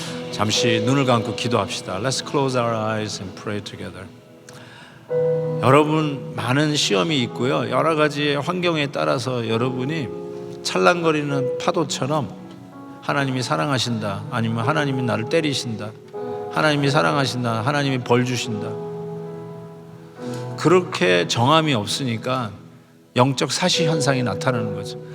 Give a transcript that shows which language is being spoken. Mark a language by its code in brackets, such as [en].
[ko] 잠시 눈을 감고 기도합시다. [en] Let's close our eyes and pray together. [ko] 여러분 많은 시험이 있고요. 여러 가지 환경에 따라서 여러분이 찰랑거리는 파도처럼 하나님이 사랑하신다, 아니면 하나님이 나를 때리신다, 하나님이 사랑하신다, 하나님이 벌 주신다, 그렇게 정함이 없으니까 영적 사시 현상이 나타나는 거죠.